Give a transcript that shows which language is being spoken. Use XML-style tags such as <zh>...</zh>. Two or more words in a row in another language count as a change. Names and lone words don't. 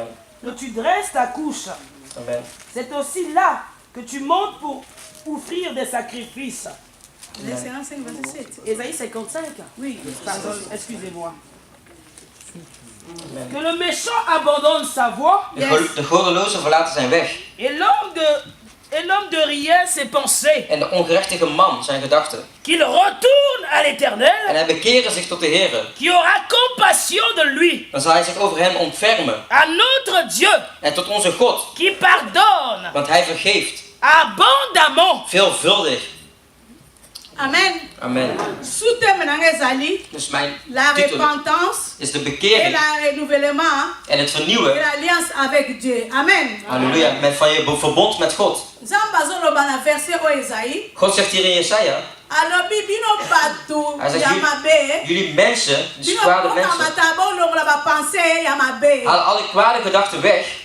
<fr>que tu dresses ta couche. Amen. C'est aussi là que tu montes pour offrir des sacrifices. Ésaïe 55. Oui, pardon, excusez-moi. Amen. Que le méchant abandonne sa voie</fr> <nl>De goddeloze verlaten zijn weg.</nl> <fr>et l'homme de rien ses pensées.</fr> <nl>En de ongerechtige man zijn gedachten.</nl> <fr>Qu'il retourne à</fr> <nl>En</nl> <fr>l'Éternel,</fr> <nl>hij bekeren zich tot de Heer.</nl> <fr>qui aura compassion de lui.</fr> <nl>Dan zal hij zich over hem ontfermen.</nl> <fr>À notre Dieu,</fr> <nl>En tot onze God.</nl> <fr>qui pardonne</fr> <nl>Want hij vergeeft.</nl> <fr>abondamment.</fr> <nl>Veelvuldig. Amen. Amen. Dus mijn</nl> <fr>La</fr> <nl>titel</nl> <fr>repentance</fr> <nl>is de</nl> <fr>et</fr> <nl>bekering</nl> <fr>le renouvellement</fr> <nl>en het</nl> <fr>et</fr> <nl>vernieuwen.</nl> <fr>l'alliance avec Dieu. Amen.</fr> <nl>Halleluja. Van je verbond met God. God zegt hier in Jesaja. Hij zegt, jullie mensen, dus kwade mensen, haal alle kwade gedachten weg.</nl>